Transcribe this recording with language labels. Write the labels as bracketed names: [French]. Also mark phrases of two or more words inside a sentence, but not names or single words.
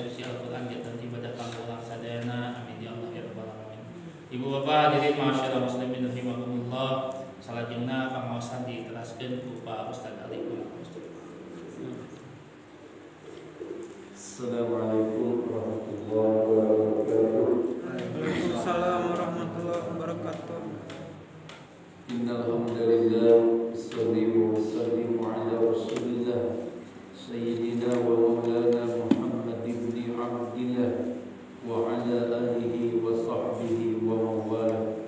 [Sundanese] Al-Quran dan ibadah kanggo sadayana. [Arabic] آمين يا الله يا رب العالمين. [Sundanese] Ibu bapak hadirin masyaallah [Arabic] مسلمين رحمكم الله. [Sundanese] Salajengna pangaosan diteraskeun ku Pak Ustaz Ali. [Arabic] السلام عليكم ورحمة الله وبركاته. وعليكم السلام ورحمة الله وبركاته. إن الحمد لله صلى الله وسلم على رسول الله سيدنا ومولانا محمد بن عبد الله وعلى آله وصحبه ومن والاه.